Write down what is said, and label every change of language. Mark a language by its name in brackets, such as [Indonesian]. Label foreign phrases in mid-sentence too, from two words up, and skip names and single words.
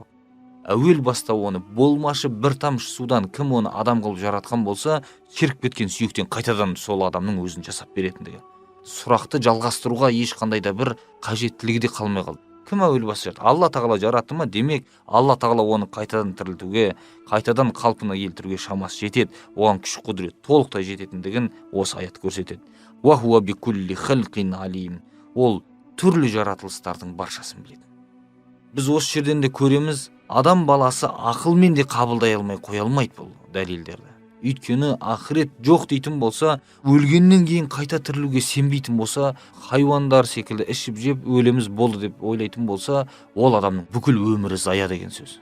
[Kazakh] Әуел баста оны болмашы бір тамшы судан кім оны адам қылып жаратқан болса, шіріп кеткен сүйектен қайтадан сол адамның өзін жасап беретіндігі. Сұрақты жалғастыруға ешқандай да бір қажеттілігі де қалмай қалды. Кім әуел баста жаратты? Алла тағала жаратты ма? Демек, Алла тағала оны қайтадан тірілтуге, қайтадан қалпына келтіруге шамасы жетеді. Оған күш құдірет толықтай жететіндігін осы аят көрсетеді. [Arabic] وهو بكل خلق عليم. [Kazakh] Ол түрлі жаратылыстардың баршасын біледі. Біз осы жерден де көреміз, адам баласы ақылмен де қабылдай алмай қоя алмайды бұл дәлелдерді. Өйткені ақырет жоқ дейтін болса, өлгеннен кейін қайта тірілуге сенбейтін болса, хайуандар секілді ішіп жеп өлеміз болды деп ойлайтын болса, ол адамның бүкіл өмірі зая деген сөз.